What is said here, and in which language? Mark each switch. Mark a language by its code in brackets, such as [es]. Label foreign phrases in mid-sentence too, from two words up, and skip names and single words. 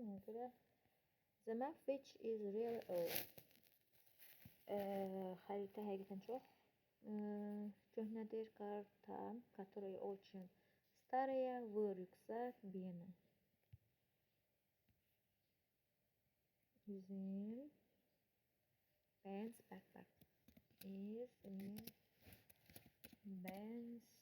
[az] Ona görə [en] the map which is really old. [az] Xəritə həqiqətən çox köhnədir. [ru] Karta, которая очень старая, в рюкзак Бена. [en] Is in Ben's backpack. Is in Ben's.